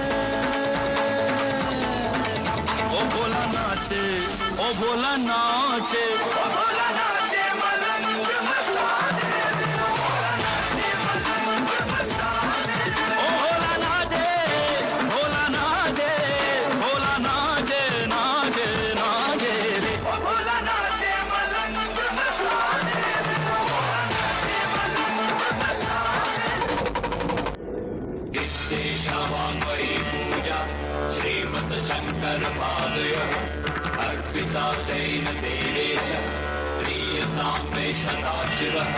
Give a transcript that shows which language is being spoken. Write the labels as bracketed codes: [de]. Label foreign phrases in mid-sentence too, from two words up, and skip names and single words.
[hi] ओ भोला नाचे, ओ भोला नाचे, ओ भोला नाचे मलंग मस्ताने। ओ भोला नाचे, भोला नाचे, भोला नाचे, नाचे नाचे रे। ओ भोला नाचे मलंग मस्ताने। [sa] वाङ्मयी पूजा श्रीमत् शङ्कर पादयः अर्पिता तेन देवेश प्रीयतां मे सदा शिवः।